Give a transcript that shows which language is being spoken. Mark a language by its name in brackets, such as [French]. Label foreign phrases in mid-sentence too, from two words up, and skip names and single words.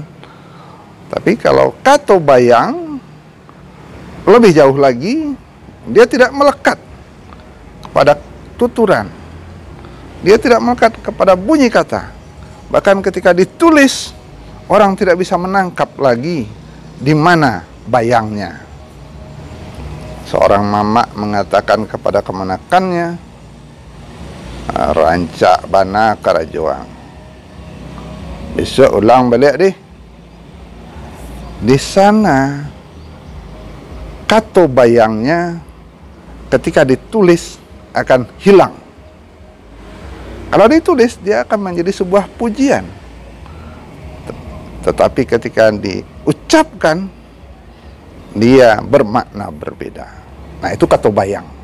[Indonesian] Tapi kalau [Minangkabau] kato bayang [Indonesian] lebih jauh lagi, dia tidak melekat kepada tuturan. Dia tidak melekat kepada bunyi kata. Bahkan ketika ditulis, orang tidak bisa menangkap lagi di mana bayangnya. [Minangkabau] Seorang mama mengatakan kepada kemenakannya, rancak bana karajoang. Besok ulang balik deh. Di sana kato bayangnya ketika ditulis akan hilang. [Indonesian] Kalau ditulis dia akan menjadi sebuah pujian. Tetapi ketika diucapkan dia bermakna berbeda. Nah, itu [Minangkabau] kato bayang.